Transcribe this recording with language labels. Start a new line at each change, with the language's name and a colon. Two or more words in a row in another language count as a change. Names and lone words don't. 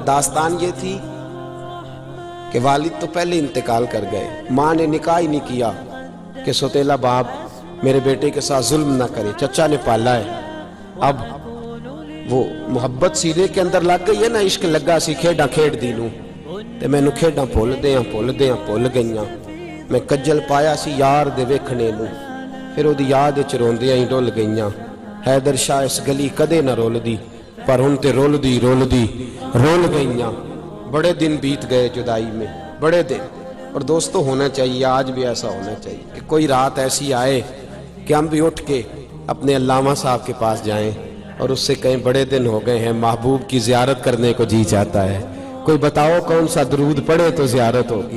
Urdu: داستان یہ تھی کہ والد تو پہلے انتقال کر گئے، ماں نے نکاح ہی نہیں کیا کہ سوتیلا باپ میرے بیٹے کے ساتھ ظلم نہ کرے، چچا نے پالا ہے۔ اب وہ محبت سینے کے اندر لگ گئی ہے نا،
Punjabi: عشق لگا سی کھیڈاں کھیڈ دی نوں تے مینوں کھیڈاں بھول گئیاں، میں کجل پایا سی یار دے ویکھنے نوں، پھر وہ یاد وچ روندیاں ہی ڈل گئیاں۔ حیدر شاہ اس گلی کدے نہ رول دی، پر ہن تے رول دی رول گئیاں۔
Urdu: بڑے دن بیت گئے جدائی میں، بڑے دن۔ اور دوستو ہونا چاہیے، آج بھی ایسا ہونا چاہیے کہ کوئی رات ایسی آئے کہ ہم بھی اٹھ کے اپنے علامہ صاحب کے پاس جائیں اور اس سے کہیں بڑے دن ہو گئے ہیں، محبوب کی زیارت کرنے کو جی چاہتا ہے، کوئی بتاؤ کون سا درود پڑھے تو زیارت ہوگی۔